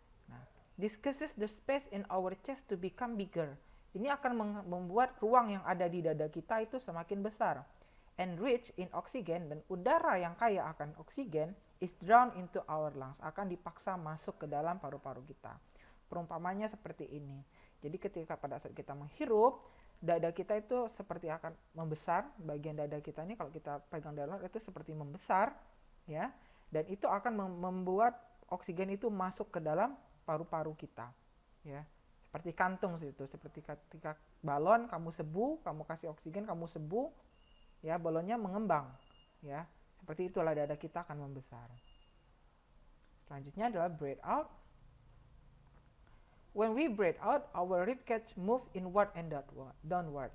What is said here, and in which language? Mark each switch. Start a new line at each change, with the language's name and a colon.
English: Nah, this causes the space in our chest to become bigger.
Indonesian: Ini akan membuat ruang yang ada di dada kita itu semakin besar.
English: And rich in oxygen,
Indonesian: dan udara yang kaya akan oksigen
English: is drawn into our lungs,
Indonesian: akan dipaksa masuk ke dalam paru-paru kita. Perumpamannya seperti ini. Jadi ketika pada saat kita menghirup, dada kita itu seperti akan membesar. Bagian dada kita ini kalau kita pegang dalam itu seperti membesar, ya. Dan itu akan membuat oksigen itu masuk ke dalam paru-paru kita, ya. Seperti kantung itu, seperti ketika balon kamu sebu, kamu kasih oksigen, kamu sebu, ya, balonnya mengembang, ya. Seperti itulah dada kita akan membesar. Selanjutnya adalah breathe out.
English: When we breathe out, our ribcage move inward and downward.